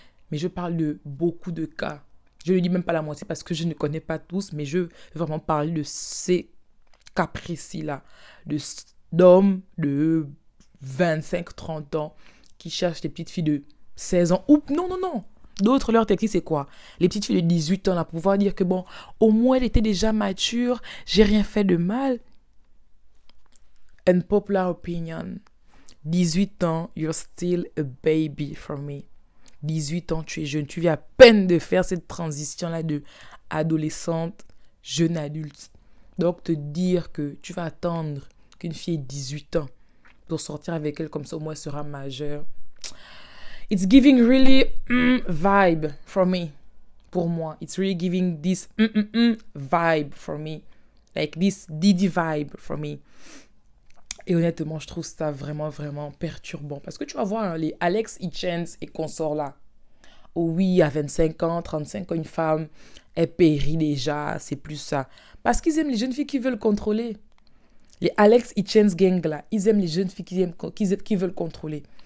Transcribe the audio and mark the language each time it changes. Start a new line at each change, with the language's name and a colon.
French: Mais je parle de beaucoup de cas. Je ne dis même pas la moitié parce que je ne connais pas tous, mais je veux vraiment parler de ces cas précis-là, d'hommes de 25-30 ans qui cherchent des petites filles de 16 ans. Ou non. D'autres, leur technique, c'est quoi? Les petites filles de 18 ans, là, pour pouvoir dire que bon, au moins, elle était déjà mature, j'ai rien fait de mal.
English: Unpopular opinion.
French: 18 ans,
English: you're still a baby for me.
French: 18 ans, tu es jeune. Tu viens à peine de faire cette transition-là de adolescente, jeune adulte. Donc, te dire que tu vas attendre qu'une fille ait 18 ans pour sortir avec elle, comme ça au moins elle sera majeure.
English: It's giving really vibe for me.
French: Pour moi,
English: it's really giving this vibe for me. Like this Didi vibe for me.
French: Et honnêtement, je trouve ça vraiment, vraiment perturbant. Parce que tu vas voir, hein, les Alex Hitchens et consorts là. Oh oui, à 25 ans, 35 ans, une femme, elle périt déjà, c'est plus ça. Parce qu'ils aiment les jeunes filles qui veulent contrôler. Les Alex Hitchens gang là, ils aiment les jeunes filles qui veulent contrôler.